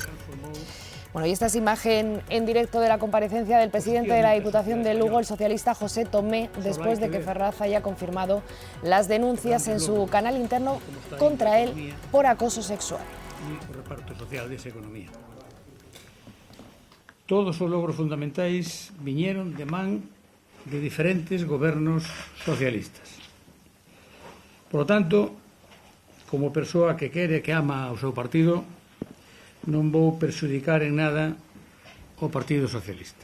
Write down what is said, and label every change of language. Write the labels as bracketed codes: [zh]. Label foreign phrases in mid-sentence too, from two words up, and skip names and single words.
[es] Bueno, y esta es imagen en directo de la comparecencia del presidente de la Diputación de Lugo, el socialista José Tomé, después de que Ferraz haya confirmado las denuncias en su canal interno contra él por acoso sexual. [gl] O reparto social desa economía. Todos os logros fundamentais viñeron de man de diferentes gobernos socialistas. [es] Por lo tanto, como [gl] persoa que quere, que ama o seu partido, non vou perxudicar en nada o Partido Socialista.